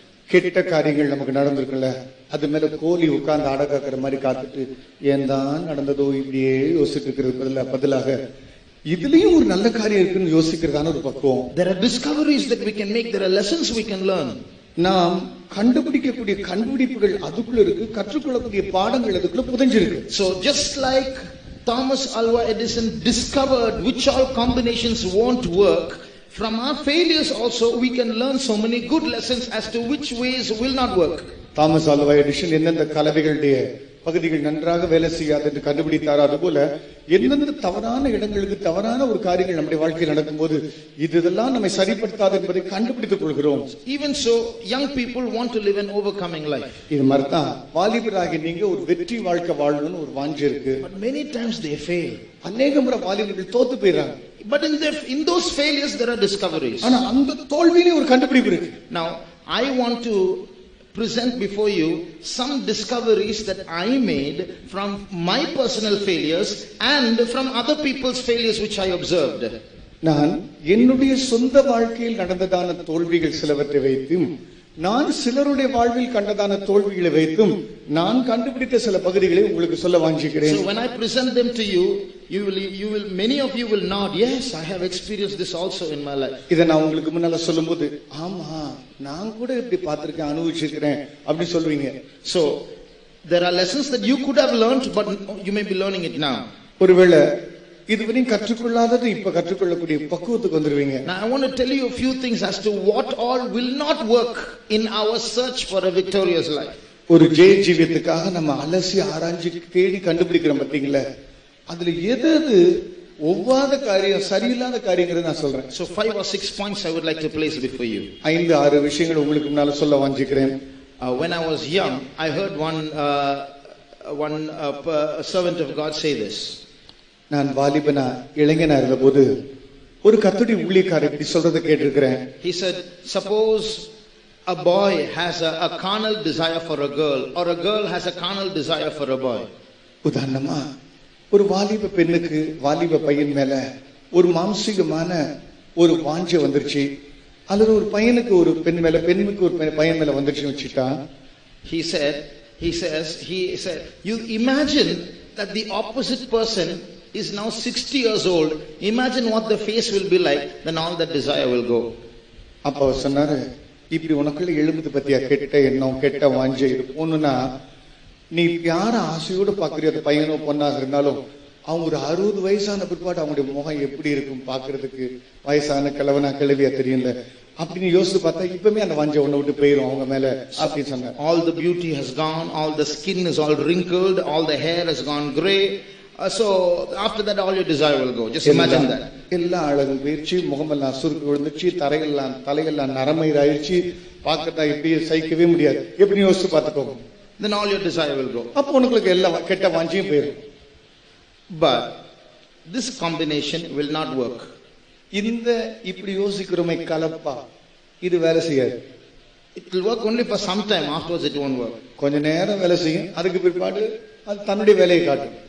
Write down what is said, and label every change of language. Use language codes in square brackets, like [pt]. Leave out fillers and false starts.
[ta] கெட்ட காரியங்கள் நமக்கு நடந்திருக்குல்ல, அது மேல கோழி உட்கார்ந்து அடக்காக்குற மாதிரி காத்துட்டு ஏன் தான் நடந்ததோ இப்படியே யோசிச்சுட்டு இருக்கிறது பதிலாக இதுலயும் ஒரு நல்ல காரியம் இருக்குன்னு யோசிக்கிறதான ஒரு பக்குவம். [en] There are discoveries that we can make, there are lessons we can learn. [ta] நாம் கண்டுபிடிக்கக்கூடிய கண்டுபிடிப்புகள் அதுக்குள்ள இருக்கு, கற்றுக்கொள்ளக்கூடிய பாடங்கள் அதுக்குள்ள புதைஞ்சிருக்கு. [en] So just like Thomas Alva Edison discovered which all combinations won't work, from our failures also we can learn so many good lessons as to which ways will not work. [ta] Thomas Alva Edison எந்தெந்த கலவைகளுடைய பகுதிகள் நன்றாக வேலை செய்யாது என்று கண்டுபிடித்தாரோ அதுபோல எந்தெந்த தவறான இடங்களுக்கு தவறான ஒரு காரியங்கள் நம்முடைய வாழ்க்கையில் நடக்கும்போது இதெல்லாம் நம்மை சரிப்படுத்தாது என்பதை கண்டுபிடித்துக் கொள்கிறோம். [en] Even so, young people want to live an overcoming life. [ta] இது மாதிரி தான் வாலிபராகி நீங்க ஒரு வெற்றி வாழ்க்கை வாழணும்னு ஒரு வாஞ்சை இருக்கு. [en] But many times they fail. [ta] அநேக முறை வாலிபர்கள் தோத்து போயிடுறாங்க. [en] But in those failures there are discoveries. [ta] ஆனா அந்த தோல்வியிலே ஒரு கண்டுபிடிப்பு இருக்கு. [en] Now I want to present before you some discoveries that I made from my personal failures and from other people's failures which I observed. [ta] நான் என்னுடைய சொந்த வாழ்க்கையில் நடந்ததான தோல்விகள் சிலவற்றை வைத்தும் நான் சிலருடைய வாழ்வில் கண்டதான தோல்விகளை வைத்தும் நான் கண்டுபிடித்த சில பகுதிகளை உங்களுக்கு சொல்ல வாஞ்சிக்கிறேன். [en] So when I present them to you, many of you will nod, yes, I have experienced this also in my life. [ta] இத நான் உங்களுக்கு முன்னால சொல்லும்போது ஆமா நான் கூட இப்படி பார்த்திருக்கேன் அனுபவிச்சிருக்கேன் அப்படி சொல்வீங்க. [en] So there are lessons that you could have learned but you may be learning it now. [ta] ஒருவேளை இதுவரையும் கற்றுக்கொள்ளாதது இப்ப கற்றுக்கொள்ளக்கூடிய பக்குவத்துக்கு வந்துருவீங்க. [en] Now I want to tell you a few things as to what all will not work in our search for a victorious life. [ta] ஒரு ஜெய ஜீவியத்துக்காக நம்ம அலசி ஆராய்ச்சி தேடி கண்டுபிடிக்கிறோம் பாத்தீங்களா, அதுல எது ஒவ்வாத காரியம் சரியில்லாத காரியங்கிறத நான் சொல்றேன். [en] So 5 or 6 points I would like to place before you. [ta] 5-6 விஷயங்கள் உங்களுக்கு முன்னால சொல்ல வாஞ்சிக்கிறேன். [en] When I was young, I heard one servant of God say this. [ta] நான் வாலிபனா இளைஞனா இருந்தபோது ஒரு கர்த்தருடைய ஊழியக்காரர் இப்படி சொல்றதை கேட்டிருக்கிறேன். [en] He said, suppose a boy has a carnal desire for a girl, or a girl has a carnal desire for a boy. [ta] உதாரணமா ஒரு வாலிப பெண்ணுக்கு வாலிப பையன் மேல ஒரு மாம்சீகமான ஒரு வாஞ்சை வந்துருச்சு, அல்லது ஒரு பையனுக்கு ஒரு பெண் மேல, பெண்ணுக்கு ஒரு பையன் மேல வந்துருச்சுன்னு வச்சுட்டா, [en] He says, you imagine that the opposite person is now 60 years old. Imagine what the face will be like, then all that desire will go. [ta] அப்ப அவர் சொன்னாரு, இப்படி உனக்குள்ள எழுபது பத்தியா கெட்ட எண்ணம், கெட்ட வாஞ்சை ஒண்ணுன்னா, நீ யார ஆசையோடு பாக்குறிய அந்த பையனோ பொண்ணாக இருந்தாலும் அவங்க ஒரு 60 வயசான பிற்பாடு அவங்களுடைய முகம் எப்படி இருக்கும் பாக்குறதுக்கு, வயசான கிழவனா கிழவியா தெரியல அப்படின்னு யோசிச்சு பார்த்தா இப்பவுமே அந்த வாஞ்சை ஒண்ணு விட்டு போயிரும் அவங்க மேல அப்படின்னு சொன்னார். [en] All the beauty has gone, all the skin is all wrinkled, all the hair has gone grey. So after that all your desire will go. Just imagine that. [ta] எல்லா அழகும் போயிடுச்சு, முகமெல்லாம் சுருக்கு விழுந்துச்சு, தலையெல்லாம் நரமயிராயிருச்சு, பார்க்கறதா இப்படி சகிக்கவே முடியாது, எப்படி யோசிச்சு பார்த்துக்கோங்க. [en] Then all your desire will go. [ta] அப்போ உங்களுக்கு எல்லா கெட்ட வாஞ்சியும் போயிடும். [en] But this combination will not work. [ta] இந்த இப்படி யோசிக்கிறோமே கலப்பா, இது வேலை செய்யாது. [en] It will work only for some time, afterwards it won't work. [ta] கொஞ்ச நேரம் வேலை செய்யும், அதுக்கு பிற்பாடு அது தன்னுடைய வேலையை காட்டும்.